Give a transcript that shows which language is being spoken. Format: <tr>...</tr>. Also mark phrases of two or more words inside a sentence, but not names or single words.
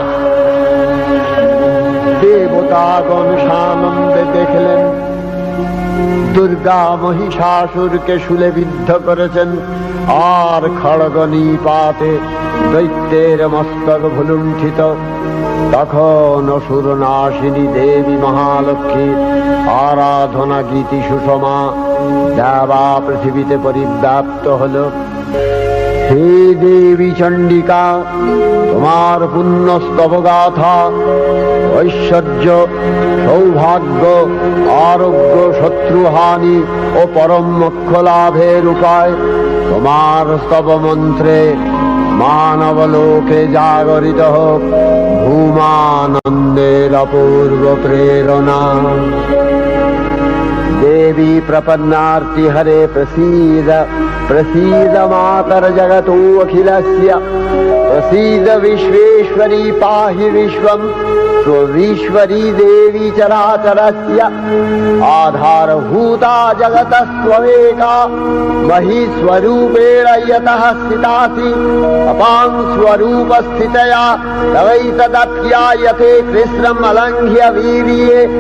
<bn>দেবতাগণ সানন্দে দেখলেন দুর্গা মহিষাসুরকে শূলে বিদ্ধ করেছেন, আর খড়গ নিপাতে দৈত্যের মস্তক ভুলুণ্ঠিত। তখন অসুর নাশিনী দেবী মহালক্ষ্মীর আরাধনা গীতি সুষমা দেবা পৃথিবীতে পরিব্যাপ্ত হল।</bn> <sa>हे देवी चंडिका,</sa> <bn>তোমার পুণ্য স্তব গাথা, ঐশ্বর্য, সৌভাগ্য, আরোগ্য, শত্রুহানি ও পরম মোক্ষ লাভের উপায় তোমার স্তব মন্ত্রে মানব লোকে জাগরিত হোক ভূমানন্দের অপূর্ব প্রেরণা।</bn> <sa>देवी प्रपन्नार्ति हरे प्रसीद प्रसीद मातर जगतो अखिलस्य प्रसीद विश्वेश्वरी पाहि विश्वं स्वविश्वरी देवी चराचरस्य आधारभूता जगतस्त्वमेका महीस्वरूपेण यतः स्थितासि अपां स्वरूपस्थितया तवैतदप्यायते कृष्णम् अलङ्घ्य वीर्ये</sa>